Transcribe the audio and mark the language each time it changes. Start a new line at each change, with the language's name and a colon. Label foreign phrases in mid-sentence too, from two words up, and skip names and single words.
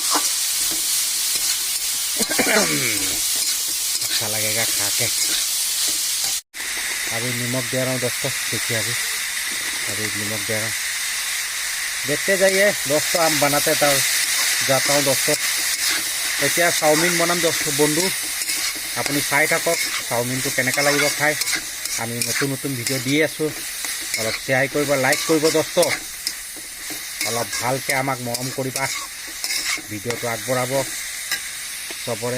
Hindi: अच्छा लगेगा खा के। अभी नमक दे रहा हूँ दोस्तों। देखिए अभी नमक दे रहा हूँ। देखते जाइए दोस्तों, हम बनाते जाता हूँ दोस्तों।
Assamese: এতিয়া চাওমিন বনাম বন্ধু, আপুনি চাই থাকক চাওমিনটো কেনেকা লাগিব খাই। আমি নতুন নতুন ভিডিঅ' দি আছোঁ। অলপ শ্বেয়াৰ কৰিব, লাইক কৰিব দোস্ত। অলপ ভালকৈ আমাক মৰম কৰিবা, ভিডিঅ'টো আগবঢ়াব চবৰে।